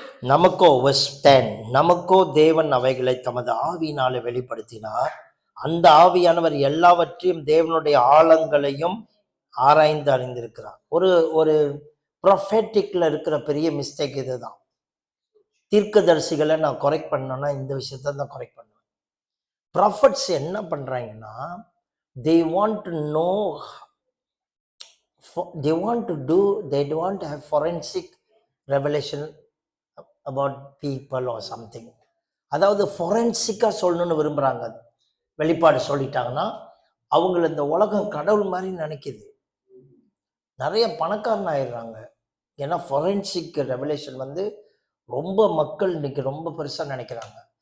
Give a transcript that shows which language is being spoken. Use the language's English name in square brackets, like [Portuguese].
[Tamil] நமக்கோ வெர்ஸ் 10, நமக்கோ தேவன் அவைகளை தமது ஆவியினாலே வெளிப்படுத்தினார். அந்த ஆவியானவர் எல்லாவற்றையும் தேவனுடைய ஆழங்களையும் ஆராய்ந்து அறிந்திருக்கிறார். ஒரு ப்ரொஃபெட்டிக்ல இருக்கிற பெரிய மிஸ்டேக் இதுதான். தீர்க்கதரிசிகளை நான் கரெக்ட் பண்ணணும்னா இந்த விஷயத்த தான் கரெக்ட் பண்ணுவேன். ப்ராஃபட்ஸ் என்ன பண்றாங்கன்னா, [English] they want to know, they want to have forensic revelation about people or something. [Tamil] அதாவது ஃபொரென்சிக்கா சொல்லணும்னு விரும்புறாங்க. வெளிப்பாடு சொல்லிட்டாங்கன்னா அவங்கள இந்த உலகம் கடவுள் மாதிரி நினைக்குது. நிறைய பணக்காரன் ஆயிடுறாங்க. ஏன்னா ஃபொரென்சிக் ரெவலேஷன் ரொம்ப மக்கள் இன்னைக்கு ரொம்ப பெருசா நினைக்கிறாங்க.